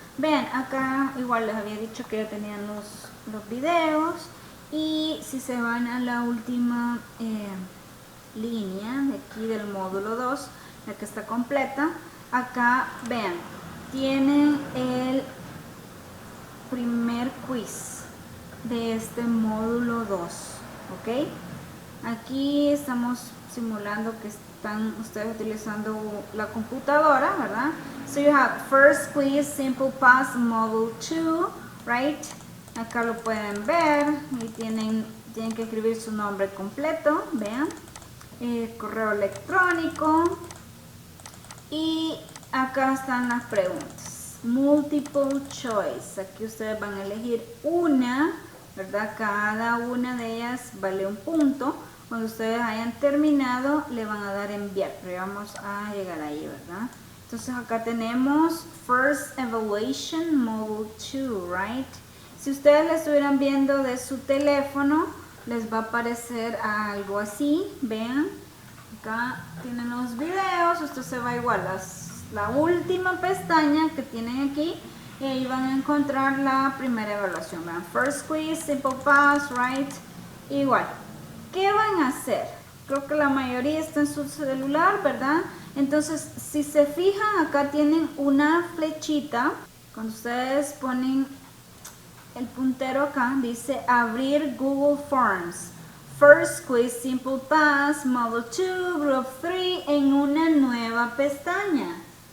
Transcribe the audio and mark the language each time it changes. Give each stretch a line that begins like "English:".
Spanish: Vean, acá igual les había dicho que ya tenían los videos, y si se van a la última línea de aquí del módulo 2, la que está completa, acá vean, tienen el primer quiz de este módulo 2, ¿ok? Aquí estamos simulando que están ustedes utilizando la computadora, ¿verdad?
English: So you have first quiz, simple past, module 2, right?
Spanish: Acá lo pueden ver y tienen que escribir su nombre completo, vean, correo electrónico, y acá están las preguntas, multiple choice. Aquí ustedes van a elegir una, ¿verdad? Cada una de ellas vale un punto. Cuando ustedes hayan terminado le van a dar enviar, pero ya vamos a llegar ahí, ¿verdad? Entonces acá tenemos First Evaluation Model 2,
English: right?
Spanish: Si ustedes lo estuvieran viendo de su teléfono, les va a aparecer algo así, vean. Acá tienen los videos, esto se va igual a la última pestaña que tienen aquí y ahí van a encontrar la primera evaluación. Vean, First Quiz, Simple Pass,
English: right?
Spanish: Igual. ¿Qué van a hacer? Creo que la mayoría está en su celular, ¿verdad? Entonces, si se fijan, acá tienen una flechita. Cuando ustedes ponen el puntero acá, dice abrir Google Forms. First Quiz, Simple Pass, Model 2, Group 3 en una nueva pestaña.